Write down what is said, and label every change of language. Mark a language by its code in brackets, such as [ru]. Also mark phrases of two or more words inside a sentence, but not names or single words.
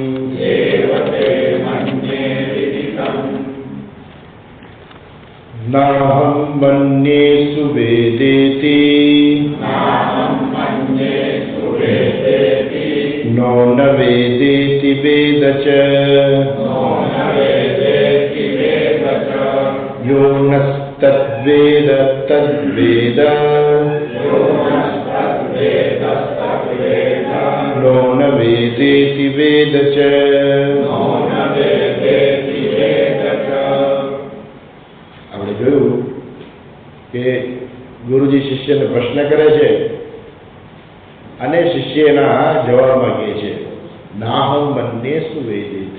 [sa] नाहं मन्ये सुवेदेति नो न वेदेति वेद च यो नस्तद्वेद तद्वेद नो न वेदेति वेद च। [gu] આપણે જોયું કે ગુરુજી શિષ્યને પ્રશ્ન કરે છે અને શિષ્ય એના જવાબમાં કહે છે [sa] नाहं मन्ये सुवेदेति।